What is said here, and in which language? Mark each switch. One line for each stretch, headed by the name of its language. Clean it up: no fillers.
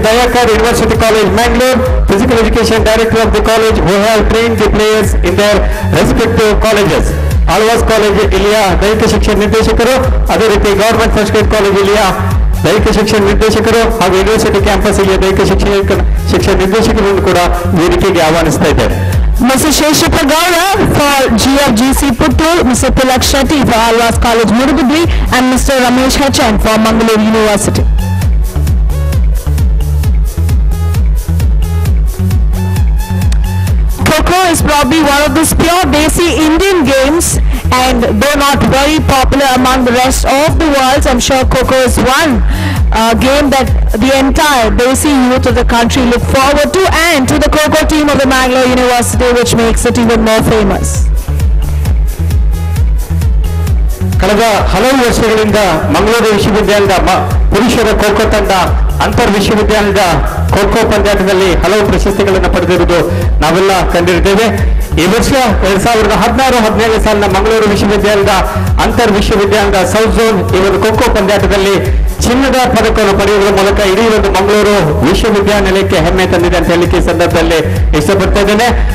English: Dayakar, University College Mangalore, physical education director of the college, who have trained the players in their respective colleges.
Kannada: Alva's college ಇಲ್ಲಿಯ ದೈಹಿಕ ಶಿಕ್ಷಣ ನಿರ್ದೇಶಕರು, ಅದೇ ರೀತಿ government first grade college ಇಲ್ಲಿಯ ದೈಹಿಕ ಶಿಕ್ಷಣ ನಿರ್ದೇಶಕರು ಹಾಗೂ ಯೂನಿವರ್ಸಿಟಿ ಕ್ಯಾಂಪಸ್ ಇಲ್ಲಿಯ ದೈಹಿಕ ಶಿಕ್ಷಣ ನಿರ್ದೇಶಕರನ್ನು ಕೂಡ ವೇದಿಕೆಗೆ ಆಹ್ವಾನಿಸ್ತಾ ಇದ್ದಾರೆ.
English: Mr. Sheshapa Gowda for GFGC Puttur, Mr. Tilak Shetty for Alvas College Mudabidri, and Mr. Ramesh Hachan for Mangalore University. Kho-Kho is probably one of the pure Desi Indian games, and though not very popular among the rest of the world, I'm sure Kho-Kho is one game that the entire Desi youth of the country look forward to, and to the Kho-Kho team of the Mangalore University, which makes it even more famous.
Kannada: ಕಳೆದ ಹಲವು ವರ್ಷಗಳಿಂದ ಮಂಗಳೂರು ವಿಶ್ವವಿದ್ಯಾಲಯದ ಪುರುಷರ ಖೋ-ಖೋ ತಂಡ ಅಂತರ್ ವಿಶ್ವವಿದ್ಯಾಲಯದ ಖೋ-ಖೋ ಪಂದ್ಯಾಟದಲ್ಲಿ ಹಲವು ಪ್ರಶಸ್ತಿಗಳನ್ನು ಪಡೆದಿರುವುದು ನಾವೆಲ್ಲ ಕಂಡಿರುತ್ತೇವೆ. ಈ ವರ್ಷ 2016-17ನೇ ಸಾಲಿನ ಮಂಗಳೂರು ವಿಶ್ವವಿದ್ಯಾಲಯದ ಅಂತರ್ ವಿಶ್ವವಿದ್ಯಾಲಯದ ಸೌತ್ ಝೋನ್ ಈ ಒಂದು ಖೋ-ಖೋ ಪಂದ್ಯಾಟದಲ್ಲಿ ಚಿನ್ನದ ಪದಕವನ್ನು ಪಡೆಯುವುದರ ಮೂಲಕ ಇಡೀ ಒಂದು ಮಂಗಳೂರು ವಿಶ್ವವಿದ್ಯಾನಿಲಯಕ್ಕೆ ಹೆಮ್ಮೆ ತಂದಿದೆ ಅಂತ ಹೇಳಲಿಕ್ಕೆ ಸಂದರ್ಭದಲ್ಲಿ ಇಷ್ಟಪಡ್ತಾ ಇದ್ದೇನೆ.